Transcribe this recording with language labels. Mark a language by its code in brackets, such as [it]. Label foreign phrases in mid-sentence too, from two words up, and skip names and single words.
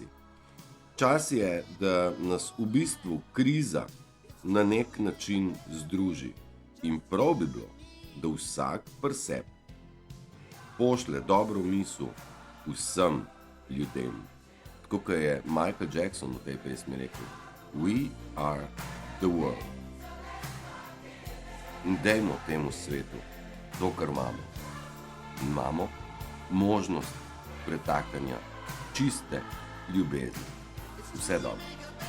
[sl] Čas je, da nas v bistvu kriza na nek način združi in prav bi bilo, da vsak pri sebi pošlje dobro misel vsem ljudem. Tako kot je Michael Jackson v tej pesmi rekel: [en] We are the world. [sl] In dajmo temu svetu to, kar imamo. Imamo možnost pretakanja čiste ljubezni. Vse dobro.